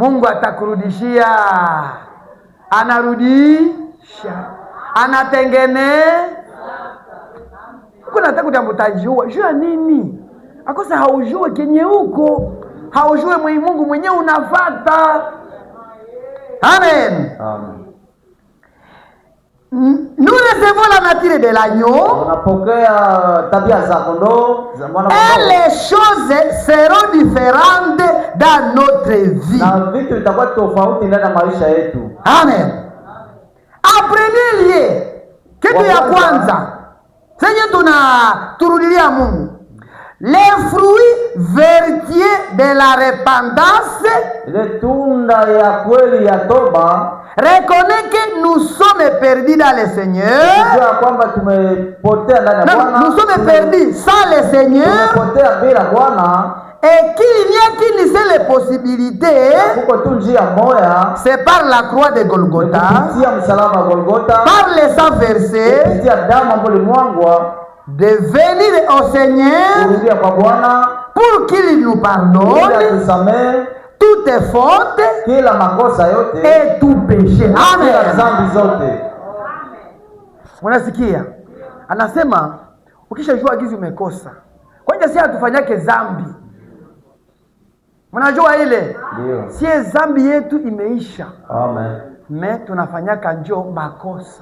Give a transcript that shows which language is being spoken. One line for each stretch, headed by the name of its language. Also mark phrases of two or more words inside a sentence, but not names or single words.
Swahili: Mungu atakurudishia. Anarudisha, anatengeneza. Kuna nataka kutambutajua jua nini? Akosa haujue kenye huko, haujue Mungu mwenyewe unafata. Amen. Amen.
French: Nous recevons la nature de l'agneau.
Swahili: Unapokea tabia za kondoo za mwana kondoo.
French: Et les choses seront différentes dans notre vie.
Swahili: Na vitu vitakuwa tofauti ndani ya maisha yetu.
French: Amen. En premier lieu,
Swahili: kitu ya kwanza senye turudilia Mungu,
French: les fruits vertueux de la repentance,
Swahili: ile tunda ya kweli ya toba,
French: reconnaît que nous sommes perdus dans le Seigneur.
Swahili: kujua kwamba tumepotea ndani ya Bwana.
French: Nous sommes perdus sans le Seigneur.
Swahili: Tumepotea bila Bwana.
French: Et qu'il n'y a qu'une seule possibilité,
Swahili: Kuko tu njia moja,
French: c'est par la croix de Golgotha,
Swahili: kupitia msalaba wa Golgotha,
French: par le sang versé,
Swahili: kupitia damu ambayo ilimwagwa,
French: de venir au Seigneur
Swahili: kurudia kwa Bwana
French: pour qu'il nous
Swahili: ili
French: pardonne
Swahili: atusamehe
French: toutes fautes
Swahili: kila makosa yote
French: et tout péché.
Swahili: kila Amen. dhambi zote. Unasikia? Anasema ukishajua gizi umekosa, kwanza si atufanyake dhambi. Mnajua ile? Ndio. Si dhambi yetu imeisha. Amen. Me tunafanyaka njoo makosa.